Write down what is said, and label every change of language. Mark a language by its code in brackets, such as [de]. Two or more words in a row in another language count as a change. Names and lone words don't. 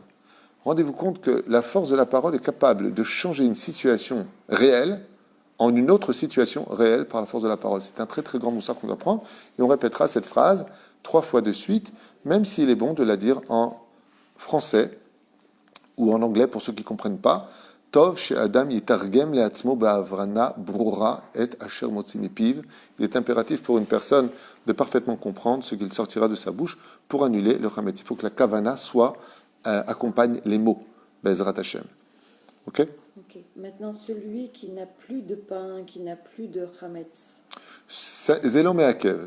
[fr] Rendez-vous compte que la force de la parole est capable de changer une situation réelle en une autre situation réelle par la force de la parole. C'est un très très grand moussard qu'on doit prendre. Et on répétera cette phrase 3 fois de suite, même s'il est bon de la dire en français ou en anglais pour ceux qui ne comprennent pas. [he] טוב שאדם יתרגם לעצמו בהבנה ברורה את אשר מוציא מפיו. [fr] Il est impératif pour une personne de parfaitement comprendre ce qu'il sortira de sa bouche pour annuler le chametz. Il faut que la kavana accompagne les mots. [he] בעזרת השם. Ok? [fr] Ok. Maintenant, celui qui n'a plus de pain, qui n'a plus de chametz. [he] זה לא מעכב.